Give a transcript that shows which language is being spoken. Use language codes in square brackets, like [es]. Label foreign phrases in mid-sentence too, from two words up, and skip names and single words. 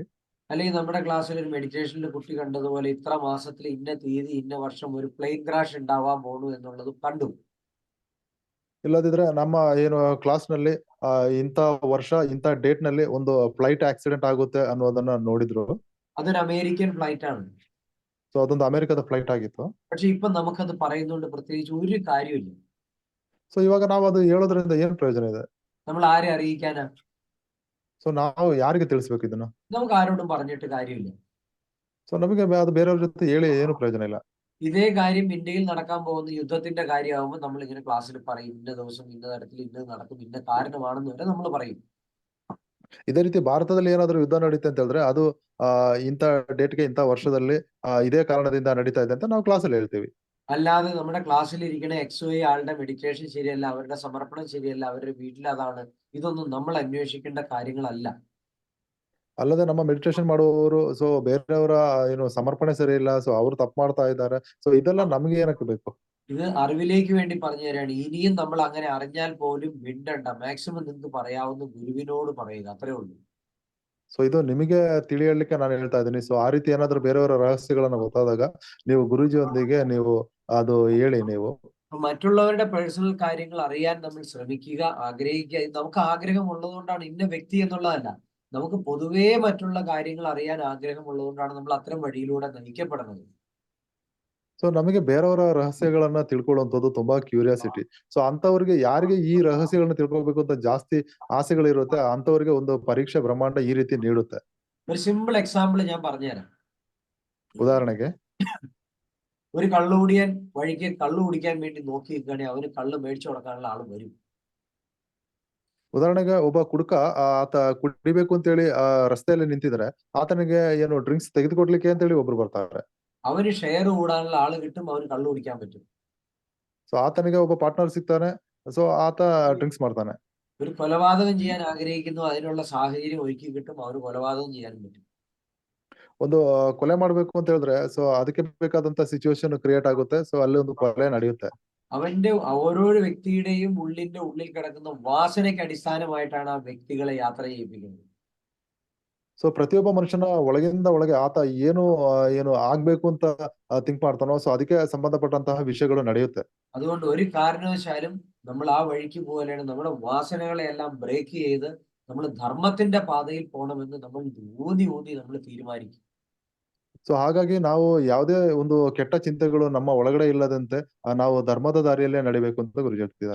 [ml] അല്ലെങ്കിൽ നമ്മുടെ ക്ലാസ്സിൽ ഒരു മെഡിറ്റേഷനിൽ കുട്ടി കണ്ടതുപോലെ ഇത്ര മാസത്തിൽ ഇന്ന തീയതി ഇന്ന വർഷം ഒരു [en] plane crash [ml] ഉണ്ടാവാൻ പോണു എന്നുള്ളത് കണ്ടു. [kn] ಇಲ್ಲದಿದ್ರೆ ನಮ್ಮ ಏನು ಕ್ಲಾಸ್ ನಲ್ಲಿ ಇಂಥ ವರ್ಷ ಇಂಥ ಡೇಟ್ ನಲ್ಲಿ ಒಂದು [en] flight accident [kn] ಆಗುತ್ತೆ ಅನ್ನೋದನ್ನ ನೋಡಿದ್ರು. [ml] അതൊരു [en] American flight [ml] ആണ്. [kn] ಸೊ ಅದೊಂದು ಅಮೆರಿಕದ ಫ್ಲೈಟ್ ಆಗಿತ್ತು. [ml] പക്ഷെ ഇപ്പൊ നമുക്കത് പറയുന്നതുകൊണ്ട് പ്രത്യേകിച്ച് ഒരു കാര്യമില്ല. [kn] ಸೊ ಇವಾಗ ನಾವು ಅದು ಹೇಳೋದ್ರಿಂದ ಏನ್ ಪ್ರಯೋಜನ ಇದೆ? [ml] നമ്മൾ ആരെ അറിയിക്കാനാ? [kn] ಸೊ ನಾವು ಯಾರಿಗೆ ತಿಳಿಸ್ಬೇಕು ಇದನ್ನ? [ml] നമുക്ക് ആരോടും പറഞ്ഞിട്ട് കാര്യമില്ല. [kn] ಸೊ ನಮಗೆ ಅದು ಬೇರೆಯವ್ರ ಜೊತೆ ಹೇಳಿ ಏನು ಪ್ರಯೋಜನ ಇಲ್ಲ. [ml] ഇതേ കാര്യം ഇന്ത്യയിൽ നടക്കാൻ പോകുന്ന യുദ്ധത്തിന്റെ കാര്യമാകുമ്പോൾ നമ്മൾ ഇങ്ങനെ ക്ലാസ്സിൽ പറയും, ഇന്ന ദിവസം ഇന്ന തരത്തിൽ ഇന്നത് നടക്കും, ഇന്ന കാരണമാണെന്ന് വരെ നമ്മൾ പറയും. [kn] ಇದೇ ರೀತಿ ಭಾರತದಲ್ಲಿ ಏನಾದ್ರು ಯುದ್ಧ ನಡೀತೆ ಅಂತ ಹೇಳಿದ್ರೆ ಅದು ಇಂಥ ಡೇಟ್ಗೆ ಇಂಥ ವರ್ಷದಲ್ಲಿ ಇದೇ ಕಾರಣದಿಂದ ನಡೀತಾ ಇದೆ ಅಂತ ನಾವು ಕ್ಲಾಸಲ್ಲಿ ಹೇಳ್ತೀವಿ. [ml] അല്ലാതെ നമ്മുടെ ക്ലാസ്സിൽ ഇരിക്കുന്ന XY ആളുടെ മെഡിറ്റേഷൻ ശരിയല്ല, അവരുടെ സമർപ്പണം ശരിയല്ല, അവരുടെ വീട്ടിൽ അതാണ്, ഇതൊന്നും നമ്മൾ അന്വേഷിക്കേണ്ട കാര്യങ്ങളല്ല. [kn] ಅಲ್ಲದೆ ನಮ್ಮ ಮೆಡಿಟೇಷನ್ ಮಾಡುವವರು ಸೊ ಬೇರೆಯವರ ಏನು ಸಮರ್ಪಣೆ ಸರಿ ಇಲ್ಲ, ಸೊ ಅವ್ರು ತಪ್ಪು ಮಾಡ್ತಾ ಇದ್ದಾರೆ, ಸೊ ಇದೆಲ್ಲ ನಮ್ಗೆ ಏನಕ್ಕೆ ಬೇಕು? [ml] ഇത് അറിവിലേക്ക് വേണ്ടി പറഞ്ഞു തരാണ്. ഇനിയും നമ്മൾ അങ്ങനെ അറിഞ്ഞാൽ പോലും മിണ്ടണ്ട, മാക്സിമം നിങ്ങൾക്ക് പറയാവുന്ന ഗുരുവിനോട് പറയുക, അത്രേ ഉള്ളൂ. [kn] ಸೊ ಇದು ನಿಮಗೆ ತಿಳಿಯಲಿಕ್ಕೆ ನಾನು ಹೇಳ್ತಾ ಇದ್ದೀನಿ. ಸೊ ಆ ರೀತಿ ಏನಾದ್ರು ಬೇರೆಯವರ ರಹಸ್ಯಗಳನ್ನ ಗೊತ್ತಾದಾಗ ನೀವು ಗುರೂಜಿಯೊಂದಿಗೆ ನೀವು ಅದು ಹೇಳಿ. ನೀವು [ml] മറ്റുള്ളവരുടെ പേഴ്സണൽ കാര്യങ്ങൾ അറിയാൻ നമ്മൾ ശ്രമിക്കുക, ആഗ്രഹിക്കുക. നമുക്ക് ആഗ്രഹം ഉള്ളതുകൊണ്ടാണ്, ഇന്ന വ്യക്തി എന്നുള്ളതല്ല, നമുക്ക് പൊതുവേ മറ്റുള്ള കാര്യങ്ങൾ അറിയാൻ ആഗ്രഹമുള്ളതുകൊണ്ടാണ് നമ്മൾ അത്തരം വഴിയിലൂടെ നയിക്കപ്പെടുന്നത്. [kn] ಸೊ ನಮಗೆ ಬೇರೆಯವರ ರಹಸ್ಯಗಳನ್ನ ತಿಳ್ಕೊಳ್ಳುವಂಥದ್ದು ತುಂಬಾ ಕ್ಯೂರಿಯಾಸಿಟಿ. ಸೊ ಅಂತವ್ರಿಗೆ ಯಾರಿಗೆ ಈ ರಹಸ್ಯಗಳನ್ನ ತಿಳ್ಕೊಬೇಕು ಅಂತ ಜಾಸ್ತಿ ಆಸೆಗಳಿರುತ್ತೆ ಅಂತವ್ರಿಗೆ ಒಂದು ಪರೀಕ್ಷೆ ಬ್ರಹ್ಮಾಂಡ ಈ ರೀತಿ ನೀಡುತ್ತೆ. [ml] ഒരു [en] simple example [ml] ഞാൻ പറഞ്ഞുതരാം. [kn] ಉದಾಹರಣೆಗೆ [ml] ഒരു കള്ളുകുടിയൻ വഴിക്ക് കള്ളു കുടിക്കാൻ വേണ്ടി നോക്കി നിൽക്കുകയാണെങ്കിൽ അവന് കള്ള് മേടിച്ചു കൊടുക്കാനുള്ള ആള് വരും. [kn] ಉದಾಹರಣೆಗೆ ಒಬ್ಬ ಕುಡುಕ ಆತ ಕುಡಿಬೇಕು ಅಂತೇಳಿ ರಸ್ತೆಯಲ್ಲಿ ನಿಂತಿದ್ರೆ ಆತನಿಗೆ ಏನು ಡ್ರಿಂಕ್ಸ್ ತೆಗೆದುಕೊಡ್ಲಿಕ್ಕೆ ಅಂತೇಳಿ ಒಬ್ರು ಬರ್ತಾರೆ. [ml] അവന് ഷെയർ കൂടാനുള്ള ആള് കിട്ടും, അവന് കള്ളു കുടിക്കാൻ പറ്റും. [kn] ಸೊ ಆತನಿಗೆ ಒಬ್ಬ ಪಾರ್ಟ್ನರ್ ಸಿಗ್ತಾನೆ, ಸೊ ಆತ ಡ್ರಿಂಕ್ಸ್ ಮಾಡ್ತಾನೆ. [ml] ഒരു കൊലപാതകം ചെയ്യാൻ ആഗ്രഹിക്കുന്നു, അതിനുള്ള സാഹചര്യം ഒരുക്കി കിട്ടും, അവന് കൊലപാതകം ചെയ്യാനും പറ്റും. [kn] ಒಂದು ಕೊಲೆ ಮಾಡ್ಬೇಕು ಅಂತ ಹೇಳಿದ್ರೆ ಸೊ ಅದಕ್ಕೆ ಬೇಕಾದಂತ [en] situation create [kn] ಆಗುತ್ತೆ, ಸೊ ಅಲ್ಲಿ ಒಂದು ಕೊಲೆ ನಡೆಯುತ್ತೆ. [ml] അവന്റെ ഓരോ വ്യക്തിയുടെയും ഉള്ളിൽ കിടക്കുന്ന വാസനയ്ക്ക് അടിസ്ഥാനമായിട്ടാണ് ആ വ്യക്തികളെ യാത്ര ചെയ്യിപ്പിക്കുന്നത്. [kn] ಸೊ ಪ್ರತಿಯೊಬ್ಬ ಮನುಷ್ಯನ ಒಳಗಿಂದ ಒಳಗೆ ಆತ ಏನು ಏನು ಆಗ್ಬೇಕು ಅಂತ ಥಿಂಕ್ ಮಾಡ್ತಾನೋ, ಸೊ ಅದಕ್ಕೆ ಸಂಬಂಧಪಟ್ಟಂತಹ ವಿಷಯಗಳು ನಡೆಯುತ್ತೆ. [ml] അതുകൊണ്ട് ഒരു കാരണവശാലും നമ്മൾ ആ വഴിക്ക് പോലെയാണ് നമ്മുടെ വാസനകളെ എല്ലാം ബ്രേക്ക് ചെയ്ത് നമ്മൾ ധർമ്മത്തിന്റെ പാതയിൽ പോകണമെന്ന് നമ്മൾ ഊന്നി നമ്മൾ തീരുമാനിക്കും. [kn] ಸೊ ಹಾಗಾಗಿ ನಾವು ಯಾವುದೇ ಒಂದು ಕೆಟ್ಟ ಚಿಂತೆಗಳು ನಮ್ಮ ಒಳಗಡೆ ಇಲ್ಲದಂತೆ ನಾವು ಧರ್ಮದ ದಾರಿಯಲ್ಲೇ ನಡಿಬೇಕು ಅಂತ ಗುರುಜಿ ಹೇಳ್ತಿದ್ದಾರೆ.